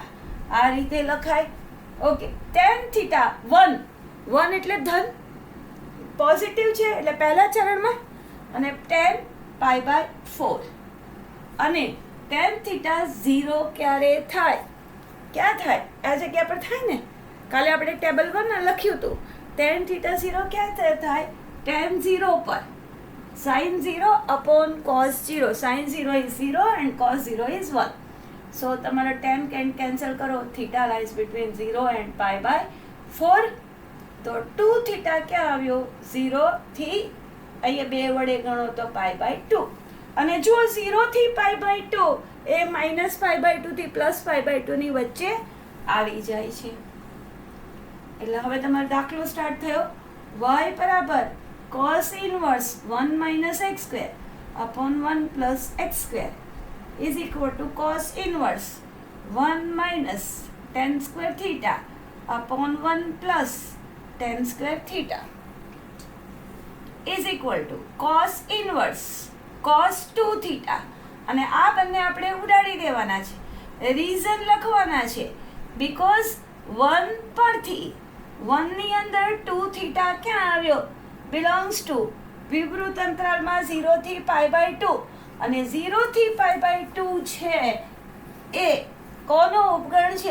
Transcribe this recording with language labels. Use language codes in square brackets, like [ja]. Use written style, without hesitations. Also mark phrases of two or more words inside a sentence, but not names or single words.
[gu] આ રીતે લખાય. ઓકે, tan થીટા 1 એટલે ધન પોઝિટિવ છે એટલે પહેલા ચરણમાં, અને tan π/4 અને tan થીટા 0 ક્યારે થાય? ક્યાં થાય? આ જગ્યા પર થાય ને. કાલે આપણે ટેબલ 1 લખ્યું હતું. tan થીટા 0 ક્યાં થાય? tan 0 પર. [en] sin 0 upon cos 0. sin 0 is 0 and cos 0 is 1. [gu] So તમારો tan cancel કરો. થીટા [en] lies between 0 and π/4. [gu] તો 2 થીટા ક્યાં આવ્યો? 0 થી અહીંયા 2 વડે ગણો તો π/2. અને જો 0 થી π/2 એ -π/2 થી +π/2 ની વચ્ચે આવી જાય છે. એટલે હવે તમારો દાખલો સ્ટાર્ટ થયો. [en] y બરાબર cos ઇન્વર્સ 1 minus x square upon 1 plus x square is equal to cos inverse 1 minus tan square theta upon 1 plus tan square theta is equal to cos inverse cos 2 theta. [gu] અને આ બંને આપણે ઉડાડી દેવાના છે. રીઝન લખવાના છે. બીકોઝ 1 પરથી 1 ની અંદર 2 થીટા ક્યાં આવ્યો? [en] belongs to [gu] વિવૃત અંતરાલમાં 0 થી π/2. અને 0 થી π/2 છે એ કોનો ઉપગણ છે?